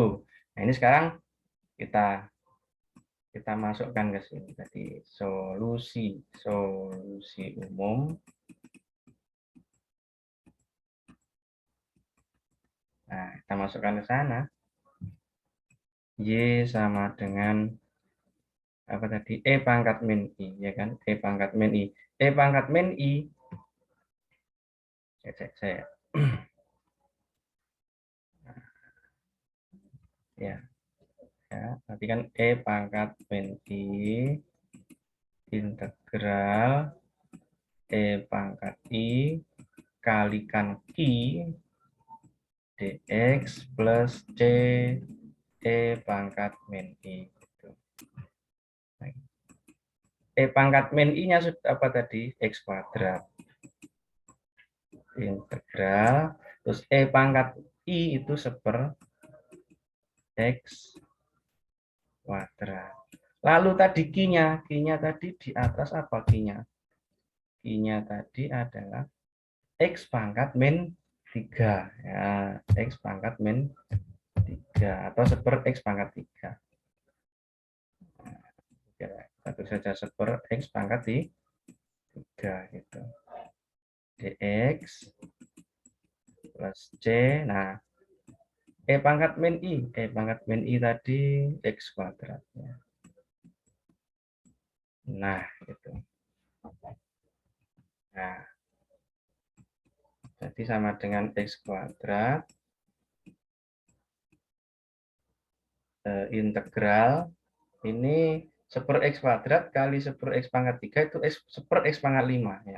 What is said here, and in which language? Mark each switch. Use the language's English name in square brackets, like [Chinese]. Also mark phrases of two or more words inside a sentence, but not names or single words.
[Indonesian] Nah, ini sekarang kita kita masukkan ke sini tadi solusi umum. Nah, kita masukkan ke sana. Y sama dengan apa tadi? E pangkat min I, ya kan? E pangkat min I. E pangkat min I. Saya. Ya, ya. Nanti kan E pangkat min I integral E pangkat I kalikan Q dx plus C E pangkat min I. E pangkat min I-nya sudah apa tadi? X kuadrat. Integral. Terus E pangkat I itu seper X kuadrat. Lalu tadi Q-nya tadi di atas apa Q-nya? Q-nya tadi adalah X pangkat min 3. Ya, X pangkat min 3. Atau seper X pangkat 3. Ya, satu saja seper X pangkat 3 gitu. Dx plus C. Nah, E pangkat min I. E pangkat min I tadi X kuadrat. Nah, gitu. Nah, jadi sama dengan X kuadrat integral ini seper X kuadrat kali seper X pangkat 3 itu seper X pangkat 5 ya.